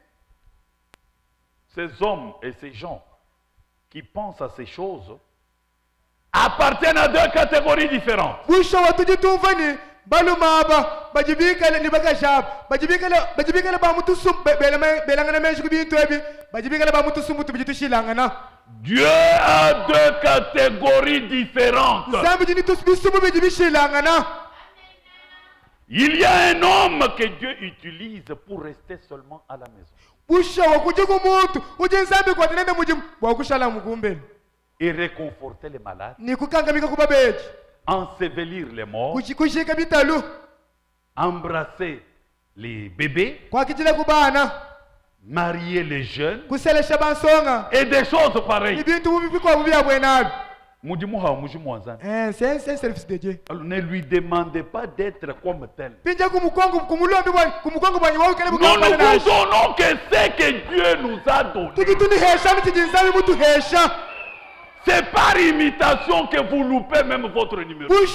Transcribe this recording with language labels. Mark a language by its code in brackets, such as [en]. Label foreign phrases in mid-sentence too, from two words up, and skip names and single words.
[fr] ces hommes et ces gens qui pensent à ces choses appartiennent à deux catégories différentes. [lun] Busho watujitumvani balumaba bajibikale ni bagashab bajibikale ba mutu sum belangana menshi kubintu ebi bajibikale ba mutu sum tubijitushilangana. [fr] Dieu a deux catégories différentes. [lun] Zambi jini tusbisumu bijibishilangana. [fr] Il y a un homme que Dieu utilise pour rester seulement à la maison [lun] Busha wakujigu muntu ujinzambi kwa tinende mujim wakushala mugumbeni. [fr] et réconforter les malades, [lun] Ni kukangamika kubabeji [fr] ensevelir les morts, [lun] kushika bitalu [fr] embrasser les bébés, [lun] kwa kijile kubana [fr] marier les jeunes [lun] kuselesha bansonga [fr] et des choses pareilles. [lun] ibintu bubikwa bubya bwenabi [fr] c'est un service de Dieu. Alors ne lui demandez pas d'être comme tel. Nous ne vous donnons que ce que Dieu nous a donné. C'est par imitation que vous loupez même votre numéro.